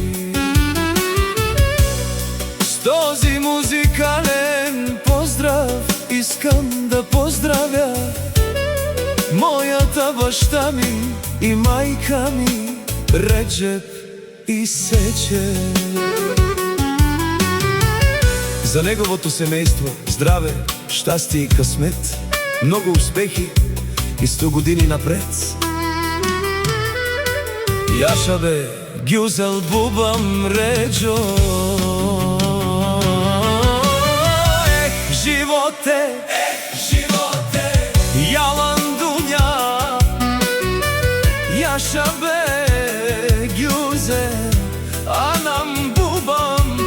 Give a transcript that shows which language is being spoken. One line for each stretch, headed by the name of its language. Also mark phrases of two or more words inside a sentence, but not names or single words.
Bulgarian: С този музикален поздрав искам да поздравя моята баща ми и мајка ми, Реджеп и Сече. За неговото семејство здраве, щастие и късмет, много успехи и 100 години напред.
Turkish: Yaşabe güzel babam Reco. Živote, yalan dünya. Yaşabe güzel anam babam.